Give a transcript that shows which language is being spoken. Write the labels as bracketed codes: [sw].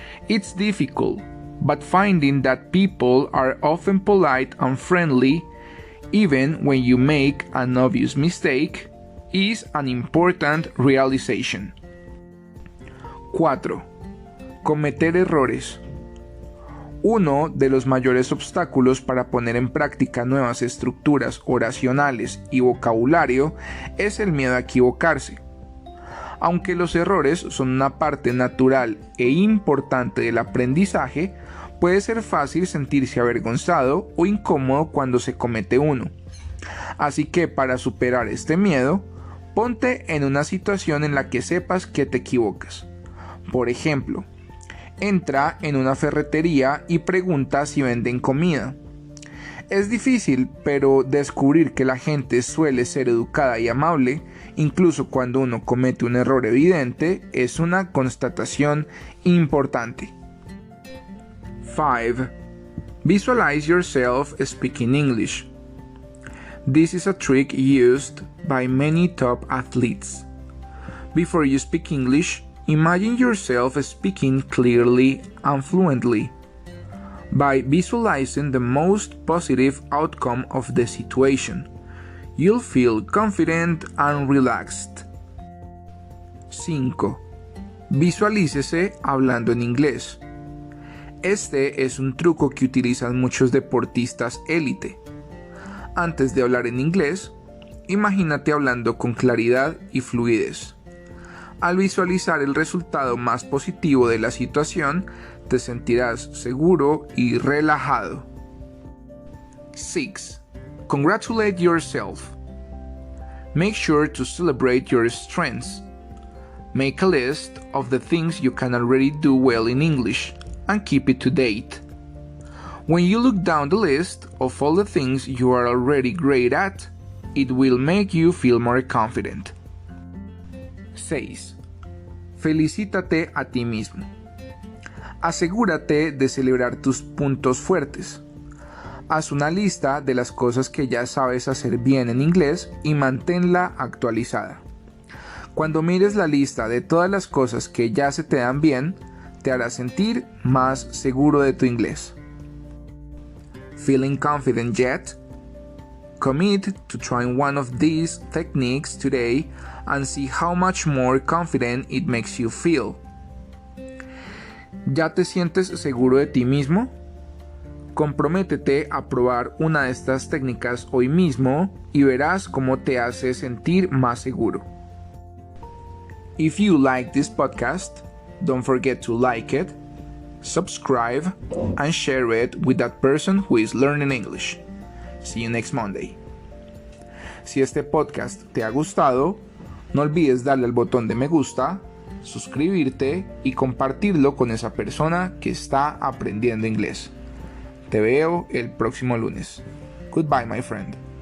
[en] It's difficult, but finding that people are often polite and friendly, even when you make an obvious mistake, is an important realization. [es] 4. Cometer errores. Uno de los mayores obstáculos para poner en práctica nuevas estructuras oracionales y vocabulario es el miedo a equivocarse. Aunque los errores son una parte natural e importante del aprendizaje, puede ser fácil sentirse avergonzado o incómodo cuando se comete uno. Así que para superar este miedo, ponte en una situación en la que sepas que te equivocas. Por ejemplo, entra en una ferretería y pregunta si venden comida. Es difícil, pero descubrir que la gente suele ser educada y amable, incluso cuando uno comete un error evidente, es una constatación importante. 5. [en] Visualize yourself speaking English. This is a trick used by many top athletes. Before you speak English, imagine yourself speaking clearly and fluently. By visualizing the most positive outcome of the situation, you'll feel confident and relaxed. 5. [es] Visualícese hablando en inglés. Este es un truco que utilizan muchos deportistas élite. Antes de hablar en inglés, imagínate hablando con claridad y fluidez. Al visualizar el resultado más positivo de la situación, te sentirás seguro y relajado. 6. [en] Congratulate yourself. Make sure to celebrate your strengths. Make a list of the things you can already do well in English and keep it to date. When you look down the list of all the things you are already great at, it will make you feel more confident. [es] 6. Felicítate a ti mismo. Asegúrate de celebrar tus puntos fuertes. Haz una lista de las cosas que ya sabes hacer bien en inglés y manténla actualizada. Cuando mires la lista de todas las cosas que ya se te dan bien, te hará sentir más seguro de tu inglés. [en] Feeling confident yet? Commit to trying one of these techniques today and see how much more confident it makes you feel. [es] ¿Ya te sientes seguro de ti mismo? Comprométete a probar una de estas técnicas hoy mismo y verás cómo te hace sentir más seguro. [en] If you like this podcast, don't forget to like it, subscribe, and share it with that person who is learning English. See you next Monday. [es] Si este podcast te ha gustado, no olvides darle al botón de me gusta, suscribirte y compartirlo con esa persona que está aprendiendo inglés. Te veo el próximo lunes. [en] Goodbye, my friend.